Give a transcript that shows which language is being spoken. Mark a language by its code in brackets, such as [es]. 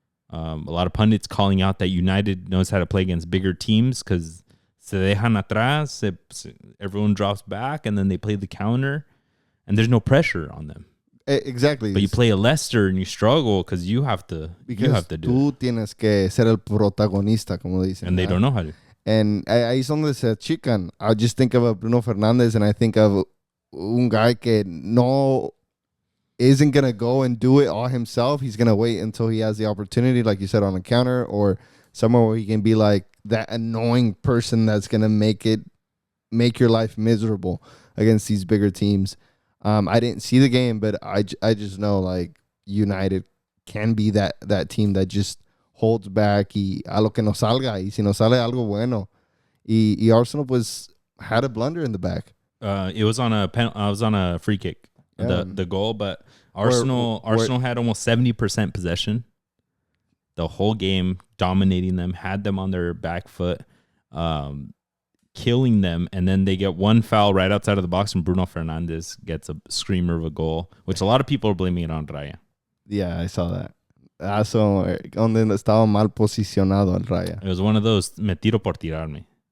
[en] A lot of pundits calling out that United knows how to play against bigger teams because [es] se dejan atrás, [en] everyone drops back, and then they play the counter, and there's no pressure on them. Exactly. But you play a Leicester and you struggle because you have to do [es] tú [en] it. [es] Tienes que ser el protagonista, como dicen. [en] And they don't know how to. [es] And ahí es donde se achican. [en] I just think of a Bruno Fernandes, and I think of un guy que isn't going to go and do it all himself. He's going to wait until he has the opportunity, like you said, on a counter or somewhere where he can be like that annoying person that's going to make your life miserable against these bigger teams. I didn't see the game, but I just know United can be that team that just holds back [es] y a lo que nos salga, y si nos sale algo bueno. [en] Y Arsenal had a blunder in the back. It was on a free kick, the goal, but Arsenal had almost 70% possession the whole game, dominating them, had them on their back foot, killing them, and then they get one foul right outside of the box, and Bruno Fernandes gets a screamer of a goal, which a lot of people are blaming it on Raya. Yeah, I saw that. [es] So, donde estaba mal posicionado el Raya. [en] It was one of those, [es] me tiro por tirarme.